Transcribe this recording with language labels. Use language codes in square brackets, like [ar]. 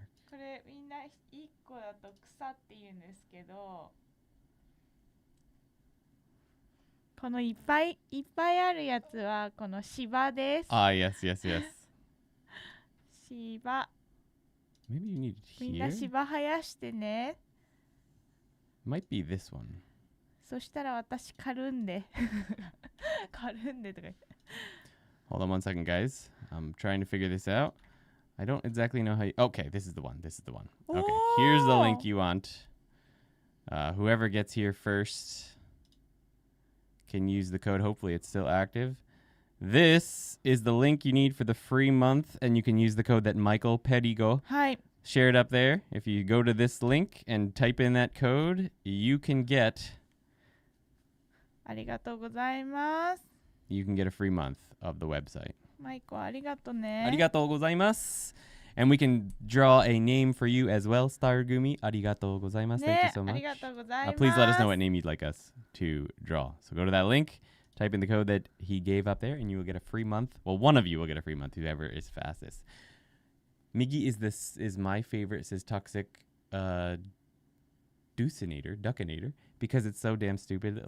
[ja] これみんな1個だと草って言うんですけど、このいっぱいあるやつはこの芝です。 [en] Yes. [ja] 芝。 [en] Maybe you need it here. [ja] みんな芝生やしてね。 [en] Might be this one. [ja] そしたら私カルンデとか言って。 [en] Hold on one second, guys. I'm trying to figure this out. I don't exactly know how you... Okay, this is the one. Okay, here's the link you want. Whoever gets here first can use the code. Hopefully it's still active. This is the link you need for the free month, and you can use the code that Michael Pedigo shared up there. If you go to this link and type in that code, you can get... [ja] ありがとうございます。 [en] You can get a free month of the website. [ja] マイコありがとうね。ありがとうございます。 [en] And we can draw a name for you as well. Stargumi, [ja] arigatou gozaimasu. [en] Thank you so much. Please let us know what name you'd like us to draw. So go to that link, type in the code that he gave up there, and you will get a free month. Well, one of you will get a free month, whoever is fastest. Miggy is my favorite, says Toxic Duckinator, because it's so damn stupid.